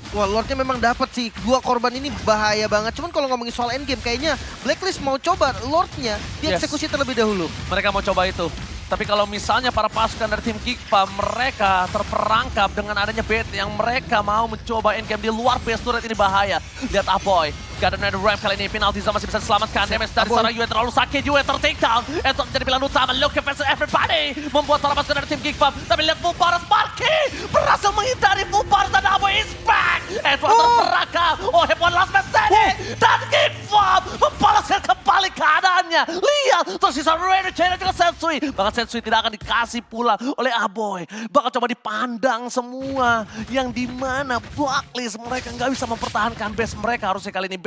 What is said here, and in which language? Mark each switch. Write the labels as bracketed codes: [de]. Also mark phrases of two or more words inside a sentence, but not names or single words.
[id] Wah, Lordnya memang dapat sih. 2 korban ini bahaya banget. Cuman kalau ngomongin soal endgame kayaknya Blacklist mau coba Lordnya dieksekusi terlebih dahulu. Mereka mau coba itu. Tapi kalau misalnya para pasukan dari tim Geekfam mereka terperangkap dengan adanya bait yang mereka mau mencoba endgame di luar [en] base turret [id] ini bahaya. Lihat Aboy. Gak ada Ram kali ini, penalti zone masih bisa diselamatkan. Damage dari seorang Yue terlalu sakit, Yue ter- [en] take down. [id] Itu menjadi pilihan utama, [en] Luke versus everybody. [id] Membuat para pasukan dari tim Geekfam. Tapi lihat Fubaras, Marky berhasil menghindari Fubaras dan Aboy [en] is back. [id] Edward terperangkap, Oheb [en] one last man standing. [id] Dan Geekfam membalaskan kembali keadaannya. Lihat, tersisa Rene Jai dan juga Sensui. Bahkan Sensui tidak akan dikasih pulang oleh Aboy. Bakal coba dipandang semua. Yang dimana Blacklist mereka nggak bisa mempertahankan base mereka harusnya kali ini.